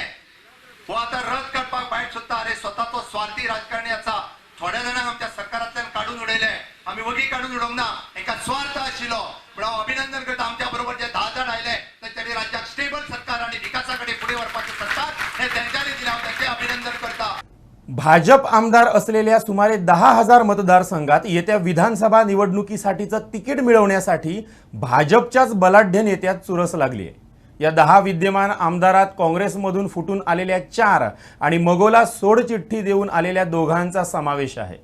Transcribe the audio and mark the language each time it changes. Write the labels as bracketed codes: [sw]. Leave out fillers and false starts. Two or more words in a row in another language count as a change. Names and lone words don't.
[kok] हो आतां रद्द काडपाक भायर सोदता। अरे स्वता तो स्वार्थी राजकारणी आसा। थोड्या जाणांक आमच्या सरकारांतल्यान काडून उडयले, आमी वगी काडून उडोवंक ना, हांकां स्वार्थ आशिल्लो। पण हांव अभिनंदन करता, आमच्या बरोबर जे 10 जाण आयले तांच्यांनी राज्याक स्टेबल सरकार आणि विकासाकडे फुडें व्हरपाचें सरकार हे तेंच्यांनी दिलें, हांव तांचें अभिनंदन करता। [mr] भाजप आमदार असलेल्या सुमारे 10,000 मतदारसंघात येत्या विधानसभा निवडणुकीसाठीचं तिकीट मिळवण्यासाठी भाजपच्याच बलाढ्य नेत्यात चुरस लागली आहे. या 10 विद्यमान आमदारात काँग्रेसमधून फुटून आलेल्या 4 आणि मगोला सोडचिठ्ठी देऊन आलेल्या 2 समावेश आहे.